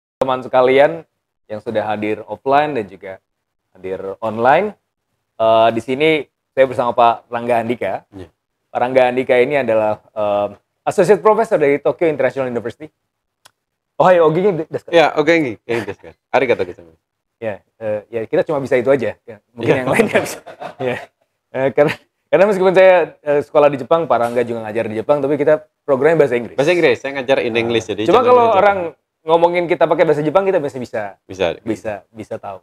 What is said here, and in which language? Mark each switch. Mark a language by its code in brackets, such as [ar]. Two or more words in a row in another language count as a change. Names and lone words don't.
[id] teman-teman sekalian yang sudah hadir offline dan juga hadir online. Di sini saya bersama Pak Rangga Andika. Ya. Pak Rangga Andika ini adalah Associate Professor dari Tokyo International University. [ja] おはよう お元気ですか? Ya, お元気ですか？ありがとうございます. [id] Ya, kita cuma bisa itu aja. Ya, mungkin Ya. yang lain nggak bisa. Ya. Karena meskipun saya sekolah di Jepang, Pak Rangga juga ngajar di Jepang, tapi kita programnya bahasa Inggris. Bahasa Inggris, saya ngajar [en] in English [id] jadi. Cuma jangan kalau Jepang. orang ngomongin kita pakai bahasa Jepang, kita masih bisa tahu.